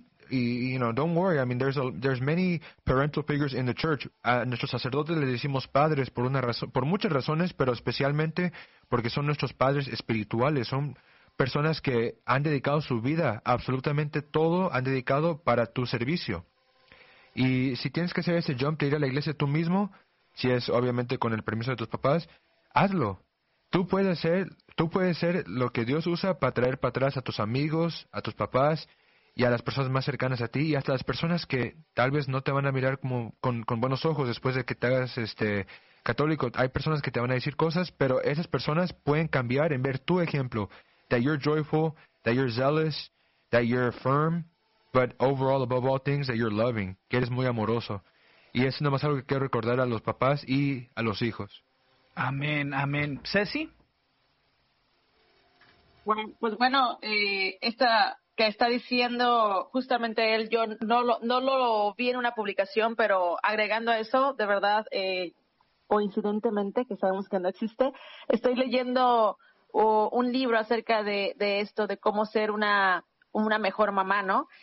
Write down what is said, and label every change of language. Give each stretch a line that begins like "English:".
English: You know, don't worry, I mean, there's many parental figures in the church.
Spanish: A nuestros sacerdotes les decimos padres por muchas razones, pero especialmente porque son nuestros padres espirituales. Son personas que han dedicado su vida, absolutamente todo han dedicado para tu servicio. Y si tienes que hacer ese jump de ir a la iglesia tú mismo, si es obviamente con el permiso de tus papás, hazlo. Tú puedes ser lo que Dios usa para traer para atrás a tus amigos, a tus papás y a las personas más cercanas a ti y hasta las personas que tal vez no te van a mirar como con buenos ojos después de que te hagas católico. Hay personas que te van a decir cosas, pero esas personas pueden cambiar en ver tu ejemplo.
English: That you're joyful, that you're zealous, that you're firm, but overall, above all things, that you're loving.
Spanish: Que eres muy amoroso. Y eso es nomás algo que quiero recordar a los papás y a los hijos. Amén, amén. ¿Ceci? Bueno, pues bueno, esta, que está diciendo justamente él, yo no lo vi en una publicación, pero agregando a eso, de verdad, coincidentemente, que sabemos que no existe, estoy leyendo un libro acerca de esto, de cómo ser una mejor mamá, ¿no?